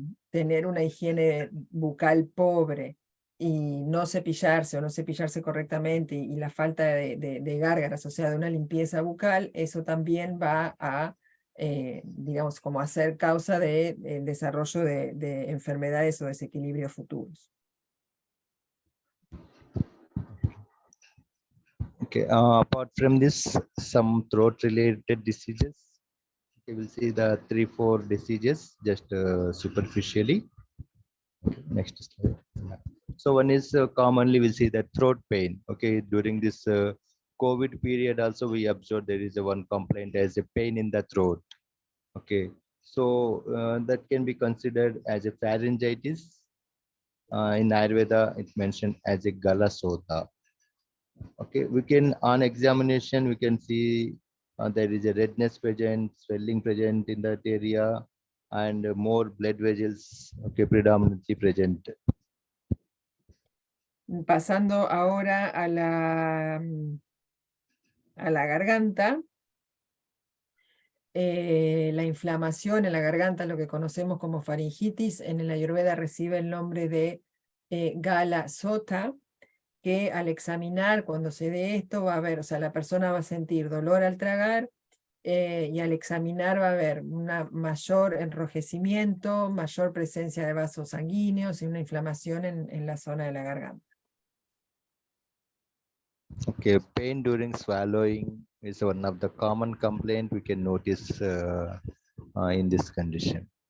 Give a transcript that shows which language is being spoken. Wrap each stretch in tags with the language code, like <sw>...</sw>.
<es>tener una higiene bucal pobre y no cepillarse o no cepillarse correctamente y la falta de gárgaras, o sea, de una limpieza bucal, eso también va a, digamos, como a ser causa de desarrollo de enfermedades o desequilibrios futuros.</es> <en>Okay, apart from this, some throat-related diseases. Okay, we'll see the 3-4 diseases just superficially. Okay, next slide. So one is commonly we'll see that throat pain. Okay, during this COVID period also we observed there is a one complaint as a pain in the throat. Okay, so that can be considered as a pharyngitis. In Ayurveda, it's mentioned as a gala sota. Okay, we can on examination we can see there is a redness present, swelling present in that area, and more blood vessels, okay, predominantly present.</en> <es>Pasando ahora a la garganta, la inflamación en la garganta, lo que conocemos como faringitis, en el Ayurveda recibe el nombre de gala sota, que al examinar, cuando se dé esto, va a haber, o sea, la persona va a sentir dolor al tragar, y al examinar va a haber un mayor enrojecimiento, mayor presencia de vasos sanguíneos y una inflamación en la zona de la garganta.</es> <en>Okay, pain during swallowing is one of the common complaint we can notice in this condition.</en>